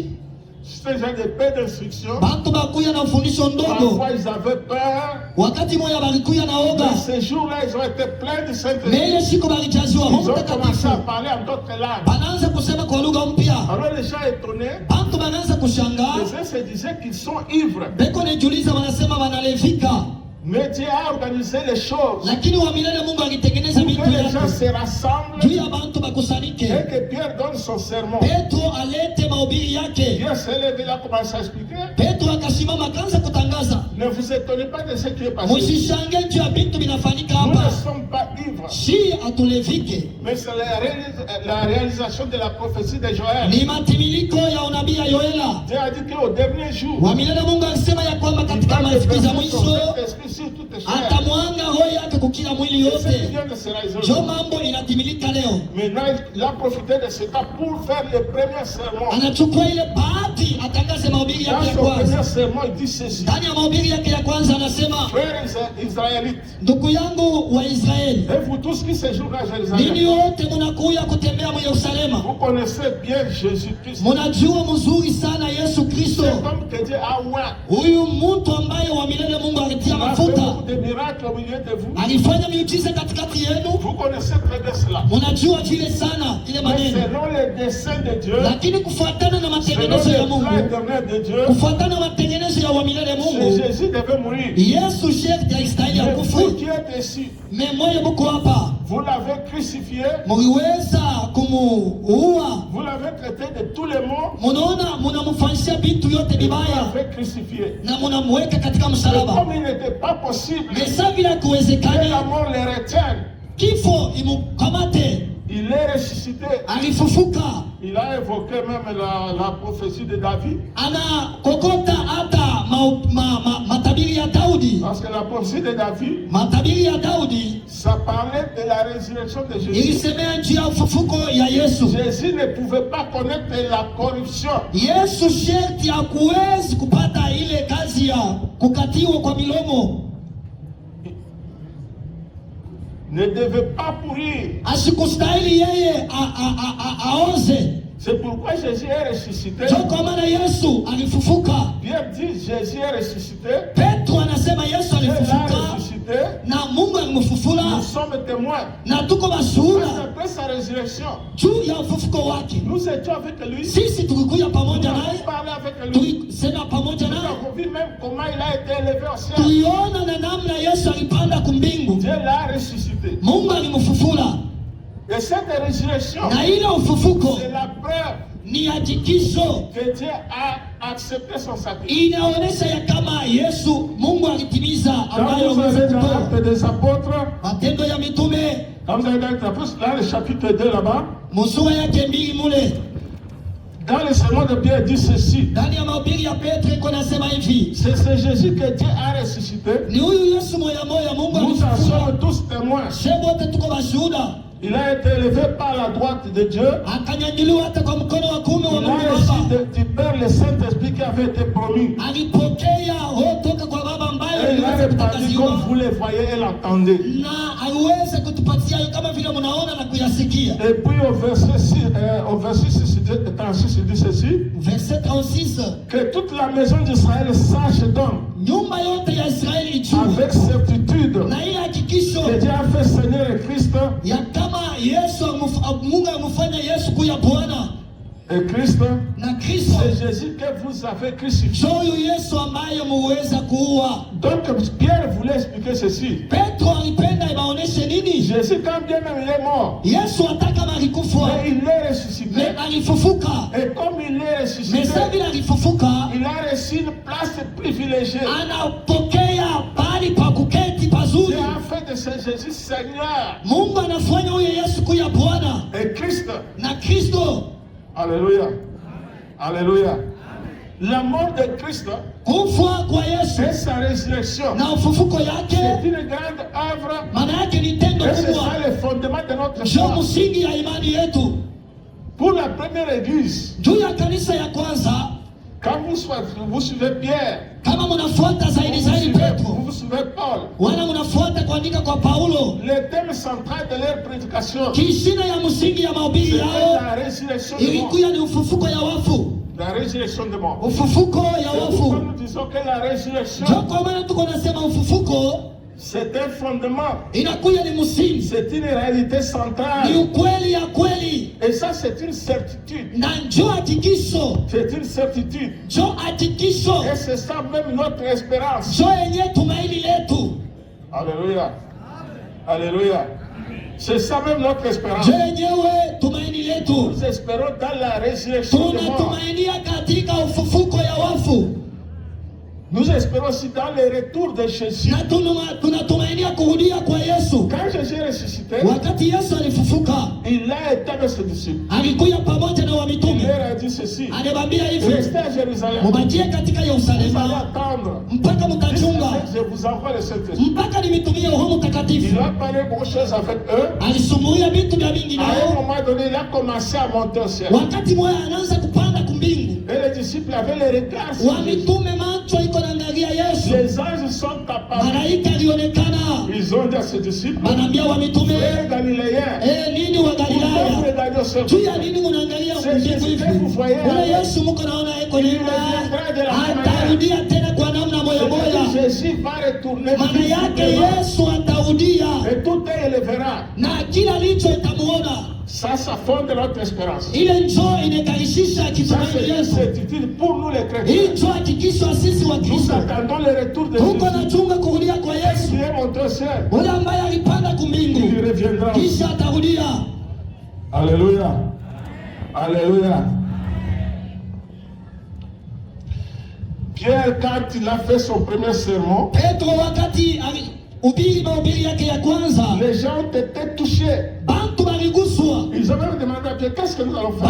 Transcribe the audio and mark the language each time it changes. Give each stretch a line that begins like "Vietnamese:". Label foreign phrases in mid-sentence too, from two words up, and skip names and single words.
French: C'était déjà des paix d'instruction.
Swahili: bantu bakuya na ufundisho ndogo.
French: Parfois, ils avaient peur.
Swahili: Wakati moya balikuya na oga,
French: Mais ces jours-là, ils ont été pleins de
Swahili: na
French: Saint-Esprit.
Swahili: ile siku balijaziwa
French: Ils
Swahili: Roho
French: ont commencé à
Swahili: Mtakatifu,
French: parler en d'autres langues.
Swahili: banaanza kusema kwa lugha mpya.
French: Alors les gens étonnés,
Swahili: Bantu banaanza kushangaa,
French: les uns se disaient qu'ils sont ivres.
Swahili: beko nejuliza, wanasema wanalevika,
French: Mais Dieu a organisé les choses
Swahili: lakini wa milele Mungu alitengeneza
French: pour
Swahili: vitu
French: que les gens
Swahili: yake
French: se rassemblent
Swahili: juu ya bantu bakusanyike.
French: et que Pierre donne son sermon.
Swahili: Petro alete mahubiri yake.
French: Pierre s'est levé, il a commencé à expliquer.
Swahili: Petro akasimama akaanza kutangaza,
French: Ne vous étonnez pas de ce qui est passé.
Swahili: musishange juu ya vitu vinafanyika
French: Nous ne
Swahili: hapa,
French: sommes pas ivres,
Swahili: si atulevike.
French: mais c'est la réalisation de la prophétie de Joël.
Swahili: Ni matimiliko ya unabii ya Yoela.
French: Dieu a dit qu'au dernier jour,
Swahili: Wa milele Mungu alisema ya kwamba
French: il
Swahili: katika
French: va
Swahili: masiku za
French: déverser son
Swahili: mwisho
French: Saint-Esprit sur toute chair.
Swahili: atamwanga roho yake kukila mwili
French: Et ce qui
Swahili: yote.
French: vient de se réaliser
Swahili: Jo
French: aujourd'hui.
Swahili: mambo inatimilika leo.
French: Maintenant, il a profité de ce temps pour faire le premier sermon.
Swahili: Anachukua ile bahati atangaze mahubiri
French: Dans
Swahili: yake ya
French: son premier
Swahili: kwanza.
French: sermon, il dit ceci.
Swahili: Ndani ya mahubiri yake ya kwanza anasema,
French: Frères Israélites,
Swahili: ndugu yangu wa Israeli,
French: et vous tous qui séjournez à
Swahili: ninyi
French: Jérusalem,
Swahili: wote munakuya kutembea mu Yerusalema,
French: vous connaissez bien Jésus-Christ.
Swahili: munajua mzuri sana Yesu Kristo,
French: C'est comme que Dieu a oint.
Swahili: huyu mtu ambaye wa milele Mungu alitia
French: Il a fait
Swahili: mafuta,
French: beaucoup de miracles au milieu de vous.
Swahili: alifanya miujiza katikati yenu.
French: Vous connaissez très bien cela.
Swahili: Munajua vile sana ile
French: Mais
Swahili: maneno,
French: selon les desseins de Dieu,
Swahili: lakini kufuatana na
French: selon
Swahili: matengenezo ya
French: le plan
Swahili: Mungu,
French: éternel de Dieu,
Swahili: kufuatana na matengenezo ya wa milele Mungu,
French: Jésus devait mourir.
Swahili: Yesu sharti alistahili
French: Mais vous
Swahili: akufe.
French: qui êtes ici,
Swahili: Memoyo muko hapa,
French: vous l'avez crucifié,
Swahili: muliweza kumuua.
French: vous l'avez traité de tous les maux,
Swahili: Munaona, munamufanyisha vitu yote
French: vous
Swahili: vibaya
French: l'avez crucifié.
Swahili: na munamweka katika
French: Mais
Swahili: msalaba.
French: comme il n'était pas possible
Swahili: Mesa vile
French: que la
Swahili: hakuwezekani
French: mort les retienne,
Swahili: kifo imukamate,
French: Il est ressuscité.
Swahili: alifufuka.
French: Il a évoqué même la prophétie de David.
Swahili: Ana kokota hata matabiri ya Daudi.
French: Parce que la prophétie de David,
Swahili: matabiri ya Daudi,
French: ça parlait de la résurrection de Jésus.
Swahili: ilisemea juu ya ufufuko ya Yesu.
French: Jésus ne pouvait pas connaître la corruption.
Swahili: Yesu sherti hakuwezi kupata ile kazi ya kukatiwa kwa milomo.
French: Ne devait pas pourrir.
Swahili: Asikustahili yeye aoze.
French: C'est pourquoi Jésus est ressuscité.
Swahili: Kwa maana Yesu alifufuka.
French: Pierre dit Jésus est ressuscité.
Swahili: Petro anasema Yesu alifufuka. Na Mungu alimfufula.
French: Nous sommes témoins.
Swahili: Na tuko mashuhuda.
French: Après sa résurrection,
Swahili: juu ya ufufuko wake.
French: Nous étions avec lui.
Swahili: Sisi tulikuja pamoja naye.
French: Nous parlait avec lui.
Swahili: Tulisema pamoja naye.
French: Nous avons vu même comment il a été élevé au ciel.
Swahili: Tuliona na namna Yesu alipanda kumbingu.
French: Dieu l'a ressuscité.
Swahili: Mungu alimfufula.
French: Et cette résurrection,
Swahili: na ile ufufuko,
French: c'est la preuve
Swahili: ni hakikisho
French: que Dieu a accepté son sacrifice.
Swahili: Inaonesha ya kama Yesu Mungu alitimiza ambayo
French: Quand vous avez dans l'Acte des Apôtres,
Swahili: Matendo ya Mitume,
French: quand vous avez dans là, le chapitre 2 là-bas,
Swahili: musura yake mbili mule,
French: dans le sermon de Pierre dit ceci.
Swahili: Ndani ya mahubiri ya Petro iko nasema hivi.
French: C'est ce Jésus que Dieu a ressuscité.
Swahili: Ni huyu Yesu moya moya Mungu
French: Nous en
Swahili: alifufua.
French: sommes tous témoins.
Swahili: Wote tuko mashuhuda.
French: Il a été élevé par la droite de Dieu.
Swahili: Akanyanyuliwa hata kwa mkono wa kuume wa
French: Il
Swahili: Mungu
French: a reçu
Swahili: Baba.
French: du Père le Saint-Esprit qui avait été promis.
Swahili: Alipokea toka kwa Baba ambaye
French: Et il a réparti comme vous le voyez et l'entendez.
Swahili: Na aliweza kutupatia kama vile mnaona na kuyasikia.
French: Et puis au verset 36 il dit ceci. Verset 36. Que toute la maison d'Israël sache donc.
Swahili: Nyumba yote ya Israeli ijue.
French: Avec certitude.
Swahili: Na ile hakikisho.
French: Que Dieu a fait Seigneur et Christ.
Swahili: Ya kama Yesu Mungu amufanya Yesu kuya Bwana.
French: Et Christ.
Swahili: Na Kristo.
French: C'est Jésus que vous avez crucifié.
Swahili: Huyu Yesu ambaye muweza kuua.
French: Donc Pierre voulait expliquer ceci.
Swahili: Petro alipenda ibaoneshe nini?
French: Jésus quand bien même il est mort.
Swahili: Yesu ataka malikufa.
French: Mais il est ressuscité.
Swahili: Mais alifufuka.
French: Et comme il est ressuscité.
Swahili: Mais sasa bila alifufuka.
French: Il a reçu une place privilégiée.
Swahili: Anapokea pali pa kuketi pazuri.
French: Dieu a fait de ce Jésus Seigneur.
Swahili: Mungu anafanya huyo Yesu kuya Bwana.
French: Et Christ.
Swahili: Na Kristo.
French: Alléluia. Alléluia. La mort de Christ
Swahili: kufa kwa Yesu
French: et sa résurrection,
Swahili: na ufufuko yake,
French: c'est une grande œuvre.
Swahili: Maana yake ni tendo
French: Et c'est
Swahili: kubwa.
French: ça le fondement de notre
Swahili: Ndio
French: foi.
Swahili: msingi ya imani yetu.
French: Pour la première église,
Swahili: Juu ya kanisa ya kwanza,
French: quand vous suivez Pierre,
Swahili: kama mnafuata zaidi Petro,
French: vous suivez Paul,
Swahili: wala mnafuata kuandika kwa Paulo,
French: le thème central de leur prédication,
Swahili: kishina ya msingi ya mahubiri
French: c'est
Swahili: yao
French: la résurrection de mort.
Swahili: ilikuwa ni ufufuko ya wafu.
French: La résurrection de mort.
Swahili: Ufufuko ya
French: C'est pourquoi
Swahili: wafu.
French: nous disons que la résurrection,
Swahili: Ndio kwa maana tuko nasema ufufuko
French: c'est un fondement.
Swahili: inakuja ni msingi.
French: C'est une réalité
Swahili: Ni
French: centrale.
Swahili: ukweli ya kweli.
French: Et ça, c'est une certitude.
Swahili: Na njoo hakikisho.
French: C'est une certitude.
Swahili: Njoo hakikisho.
French: Et c'est ça même notre espérance.
Swahili: Njoo yenye tumaini letu.
French: Alléluia. Alléluia. C'est ça même notre espérance.
Swahili: Njoo yenyewe tumaini letu.
French: Nous espérons dans la résurrection de mort.
Swahili: Tunatumainia katika ufufuko ya wafu.
French: Nous espérons aussi dans le retour de Jésus.
Swahili: Na tunatumainia kurudia kwa Yesu.
French: Quand Jésus est ressuscité,
Swahili: Wakati Yesu alifufuka,
French: il a été avec ses disciples.
Swahili: alikuja pamoja na
French: Il
Swahili: wamitume.
French: leur a dit ceci.
Swahili: Aliwaambia hivi,
French: Restez à Jérusalem.
Swahili: mubakie katika
French: Vous allez
Swahili: Yerusalemu
French: attendre.
Swahili: mpaka mtachunga,
French: Je vous envoie le Saint-Esprit.
Swahili: mpaka nimitumie Roho Mtakatifu.
French: Il a parlé beaucoup de choses avec eux.
Swahili: Alisumulia vitu vya vingi
French: À un
Swahili: nao.
French: moment donné, il a commencé à monter au ciel.
Swahili: Wakati moya anaanza kupanda kumbingu,
French: Et les disciples avaient les regards sur Jésus.
Swahili: wamitume macho iko naangalia Yesu.
French: Les anges sont apparus.
Swahili: Malaika alionekana,
French: Ils ont dit à ses disciples,
Swahili: wanaambia wamitume,
French: frères Galiléens,
Swahili: nini wa
French: pourquoi vous
Swahili: Galilaya,
French: regardez au ciel?
Swahili: juu ya nini munaangalia mbingu hivi? Ule Yesu muko naona eko nenda, atarudia tena kwa namna moya moya.
French: Jésus va retourner.
Swahili: Maana yake Yesu atarudia
French: Et tout est le verra.
Swahili: na kila licho itamuona.
French: Ça fonde notre espérance.
Swahili: Ile njoo inekarishisha
French: Ça,
Swahili: kitumaini
French: c'est une
Swahili: Yesu.
French: certitude pour nous les
Swahili: Hii
French: chrétiens.
Swahili: njoo hakikisho sisi wa
French: Nous
Swahili: Kristo.
French: attendons le retour de
Swahili: Huko
French: Jésus.
Swahili: nachunga kurudia kwa
French: Qui
Swahili: Yesu.
French: est monté au ciel.
Swahili: Ule ambaye alipanda
French: Il
Swahili: kumbingu
French: reviendra.
Swahili: kisha atarudia.
French: Alléluia. Alléluia. Pierre, quand il a fait son premier sermon,
Swahili: Petro wakati ubiri mahubiri yake ya kwanza,
French: les gens étaient touchés.
Swahili: bantu
French: Ils ont même demandé à Pierre, qu'est-ce que nous allons faire?